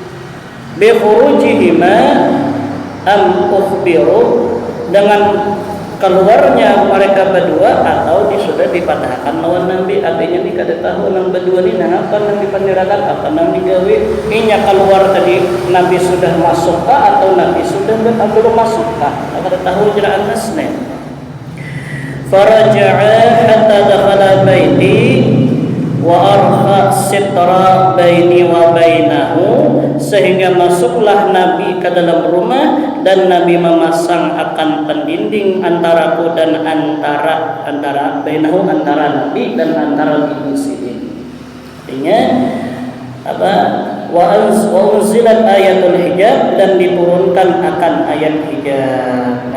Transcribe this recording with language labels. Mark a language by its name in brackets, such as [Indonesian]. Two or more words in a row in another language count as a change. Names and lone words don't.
[Arabic] بخروجهما أم أخبر [Banjar] dengan keluarnya mereka berdua atau sudah dipadahkan lawan Nabi, artinya ni kada tahu nang berdua ni nah apa nang dipandirakan apa nang digawe inya keluar tadi Nabi sudah masuk atau Nabi sudah belum masuk kada tahu jera anasnya. [Arabic] فرجع حتى دخل بيتي وأرخى سترا بيني وبينه, [Banjar] sehingga masuklah Nabi ke dalam rumah dan Nabi memasang akan pendinding antaraku dan antara bainahu, antara Nabi dan antara Bibi Sirin. Artinya apa? [Arabic] وأنزلت آية الحجاب, [Banjar] dan diturunkan akan ayat hijab.